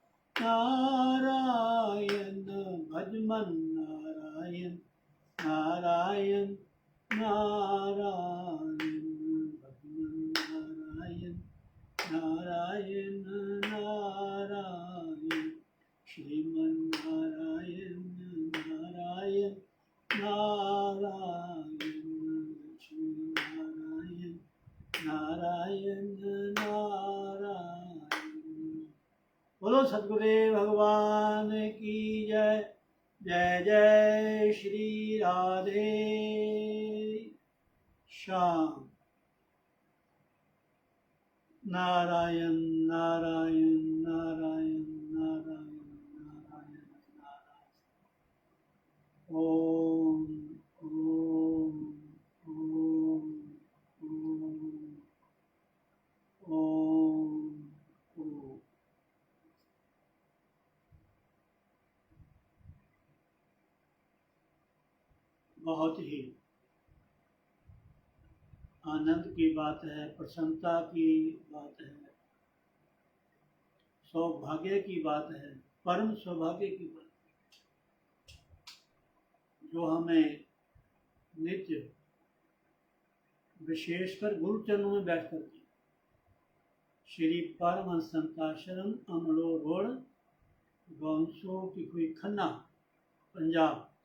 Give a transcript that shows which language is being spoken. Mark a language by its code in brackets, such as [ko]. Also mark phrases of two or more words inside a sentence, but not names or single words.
[hi] नारायण भजमन नारायण नारायण नारायण भजमन नारायण नारायण नारायण श्रीमन नारायण नारायण नारायण लक्ष्मी नारायण नारायण नारायण। बोलो सद्गुरुदेव भगवान की जय। जय जय श्री राधे श्याम। नारायण नारायण नारायण नारायण नारायण नारायण। ओम ओम ओम ओम ओम ओम। बहुत ही आनंद की बात है, प्रसन्नता की बात है, सौभाग्य की बात है, परम सौभाग्य की बात है, जो हमें नित्य विशेषकर गुरु चरणों में बैठ करके श्री परमहंस संताशरण अमलो रोड गौंसो की हुई खन्ना पंजाब